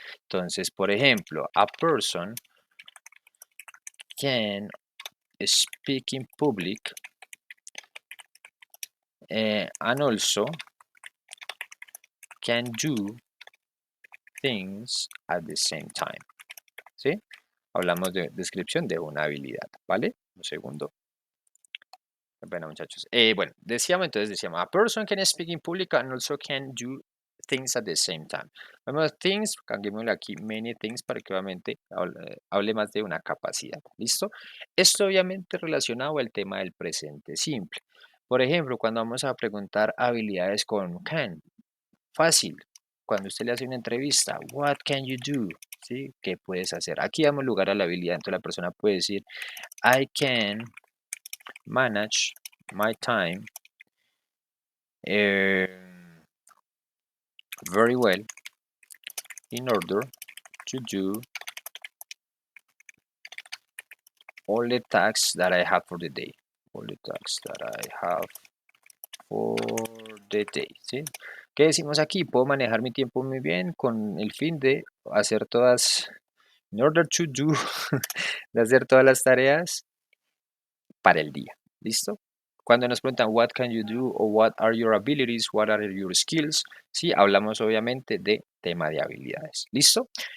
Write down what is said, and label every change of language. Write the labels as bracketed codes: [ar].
[es] Entonces, por ejemplo, [en] a person can speak in public and also can do things at the same time, ¿sí? [es] Hablamos de descripción de una habilidad, ¿vale? Un segundo. Bueno, muchachos. Bueno, decíamos, [en] a person can speak in public and also can do things at the same time. [es] Vamos, things, cambiémosle aquí many things para que obviamente hable más de una capacidad. ¿Listo? Esto obviamente relacionado al tema del presente simple. Por ejemplo, cuando vamos a preguntar habilidades con can, fácil. Cuando usted le hace una entrevista, [en] what can you do? [es] ¿Sí? ¿Qué puedes hacer? Aquí damos lugar a la habilidad. Entonces la persona puede decir, [en] I can manage my time eh, very well in order to do all the tasks that I have for the day. All the tasks that I have for the day. [es] ¿Sí? ¿Qué decimos aquí? Puedo manejar mi tiempo muy bien con el fin de hacer todas, [en] in order to do, [es] de hacer todas las tareas para el día. ¿Listo? Cuando nos preguntan [en] what can you do [es] o [en] what are your abilities, what are your skills, [es] sí, hablamos obviamente de tema de habilidades. ¿Listo?